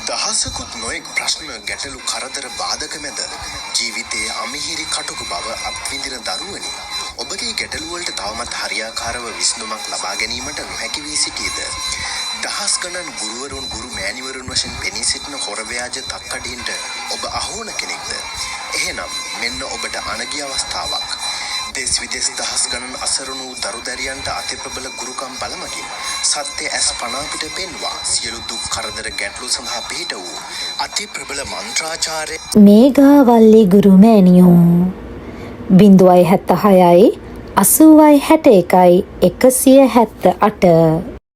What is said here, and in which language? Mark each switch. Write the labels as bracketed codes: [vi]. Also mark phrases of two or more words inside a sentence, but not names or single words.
[si] දහසකුත් නොයෙක් ප්‍රශ්න ගැටලු කරදර බාධක මැද ජීවිතයේ අමිහිරි කටුක බව අත්විඳින දරුවනි ඔබගේ ගැටලු වලට තවමත් හරියාකාරව විසඳුමක් ලබා ගැනීමට නොහැකි වී සිටීද දහස් ගණන් ගුරුවරුන් ගුරු මෑණිවරුන් වශයෙන් පෙනී සිටින හොර ව්‍යාජ තක්කඩින්ට ඔබ අහුවන කෙනෙක්ද එහෙනම් මෙන්න ඔබට අනගිය අවස්ථාවක් දේශ විදේශ දහස් ගණන් අසරණ දරුදැරියන්ට අතිප්‍රබල ගුරුකම් බලමගින් සත්‍ය ඇස් පනා පිට පෙන්වා සියලු දුක් කරදර ගැටලු සඳහා පිහිට වූ අතිප්‍රබල මන්ත්‍රාචාර්ය මේඝාවල්ලි ගුරුමෑණියෝ 076යි 80යි 61යි 178